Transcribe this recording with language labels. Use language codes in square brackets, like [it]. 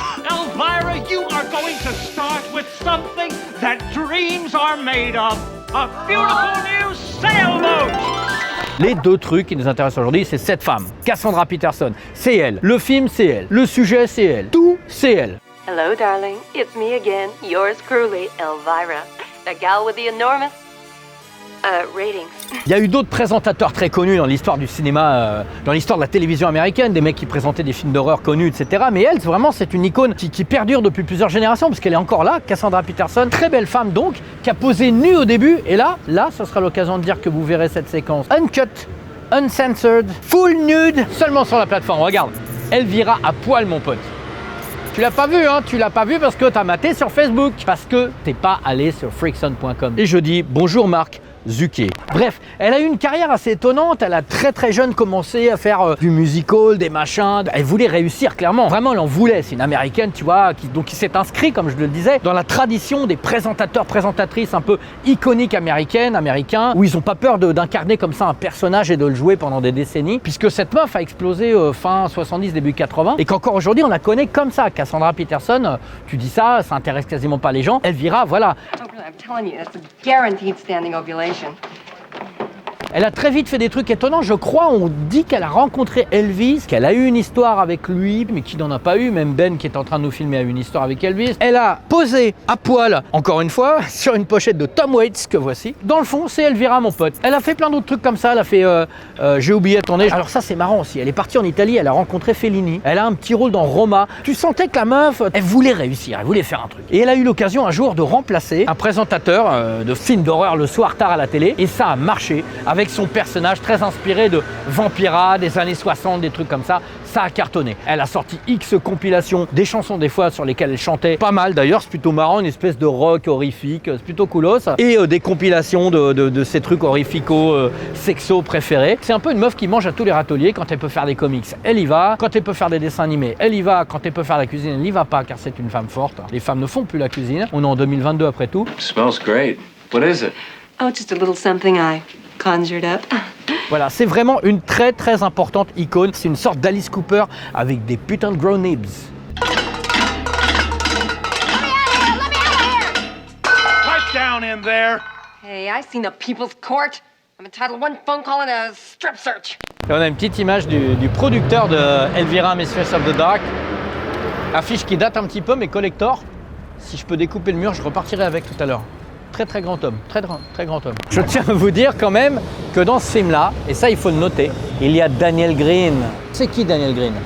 [en] Elvira, you are going to start with something that dreams are made of. A beautiful new sailboat! [fr] Les deux trucs qui nous intéressent aujourd'hui, c'est cette femme, Cassandra Peterson. C'est elle. Le film, c'est elle. Le sujet, c'est elle. Tout, c'est elle. [en] Hello, darling. It's me again, yours truly, Elvira. The gal with the enormous ratings. [fr] Il y a eu d'autres présentateurs très connus dans l'histoire du cinéma, dans l'histoire de la télévision américaine, des mecs qui présentaient des films d'horreur connus, etc. Mais elle, vraiment, c'est une icône qui perdure depuis plusieurs générations, parce qu'elle est encore là, Cassandra Peterson, très belle femme donc, qui a posé nue au début. Et là, ce sera l'occasion de dire que vous verrez cette séquence [en] uncut, uncensored, full nude, [fr] seulement sur la plateforme. Regarde, Elvira à poil, mon pote. Tu l'as pas vu, hein? Tu l'as pas vu parce que t'as maté sur Facebook, parce que t'es pas allé sur Frickson.com. Et je dis bonjour Marc Zucker. Bref, elle a eu une carrière assez étonnante. Elle a très jeune commencé à faire du musical, des machins. Elle voulait réussir, clairement. Vraiment, elle en voulait. C'est une américaine, tu vois, qui s'est inscrite, comme je le disais, dans la tradition des présentateurs, présentatrices un peu iconiques américains, où ils n'ont pas peur d'incarner comme ça un personnage et de le jouer pendant des décennies, puisque cette meuf a explosé fin 70, début 80, et qu'encore aujourd'hui, on la connaît comme ça. Cassandra Peterson, tu dis ça intéresse quasiment pas les gens. Elvira, voilà. [en] Oh, really, I'm telling you, that's a guaranteed standing ovulation. [fr] Elle a très vite fait des trucs étonnants. Je crois, on dit qu'elle a rencontré Elvis, qu'elle a eu une histoire avec lui, mais qui n'en a pas eu. Même Ben, qui est en train de nous filmer, a eu une histoire avec Elvis. Elle a posé à poil, encore une fois, sur une pochette de Tom Waits, que voici. Dans le fond, c'est Elvira, mon pote. Elle a fait plein d'autres trucs comme ça. Elle a fait J'ai oublié ton nez. Alors ça, c'est marrant aussi. Elle est partie en Italie, elle a rencontré Fellini. Elle a un petit rôle dans Roma. Tu sentais que la meuf, elle voulait réussir, elle voulait faire un truc. Et elle a eu l'occasion un jour de remplacer un présentateur de films d'horreur le soir tard à la télé. Et ça a marché avec son personnage très inspiré de Vampira des années 60, des trucs comme ça. Ça a cartonné. Elle a sorti X compilations, des chansons des fois sur lesquelles elle chantait pas mal d'ailleurs, c'est plutôt marrant, une espèce de rock horrifique, c'est plutôt coolos. Et des compilations de ces trucs horrifico, sexo préférés. C'est un peu une meuf qui mange à tous les râteliers. Quand elle peut faire des comics, elle y va. Quand elle peut faire des dessins animés, elle y va. Quand elle peut faire la cuisine, elle n'y va pas car c'est une femme forte. Les femmes ne font plus la cuisine. On est en 2022 après tout. [en] It smells great. What is it? Oh, just a little something I conjured up. [fr] Voilà, c'est vraiment une très importante icône. C'est une sorte d'Alice Cooper avec des putains de grown nibs. [en] Pipe down in there. Hey, I seen a people's court. I'm entitled to one phone call and a strip search. [fr] Et on a une petite image du producteur de Elvira, Mistress of the Dark. Affiche qui date un petit peu, mais collector. Si je peux découper le mur, je repartirai avec tout à l'heure. Très grand homme, très grand homme. Je tiens à vous dire quand même que dans ce film-là, et ça il faut le noter, il y a Daniel Green. C'est qui Daniel Green?